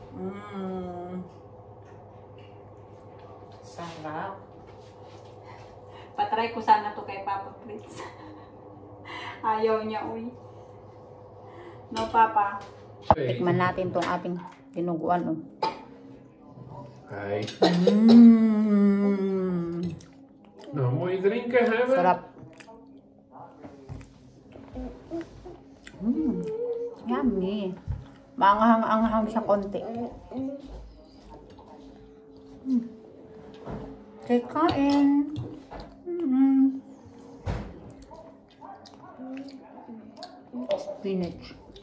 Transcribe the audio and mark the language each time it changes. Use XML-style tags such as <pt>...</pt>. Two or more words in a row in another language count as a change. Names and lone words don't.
<tl>Sarap. Patry ko sana to kay Papa Fritz. Ayaw niya, uy. No, Papa? Tikman natin tong ating dinuguan, oh. Hey.</tl> <nl>Nou, moet je drinken hebben?</nl> <tl>Sarap. Yummy. Maanghang-anghang siya konti. Kain. Spinach.</tl>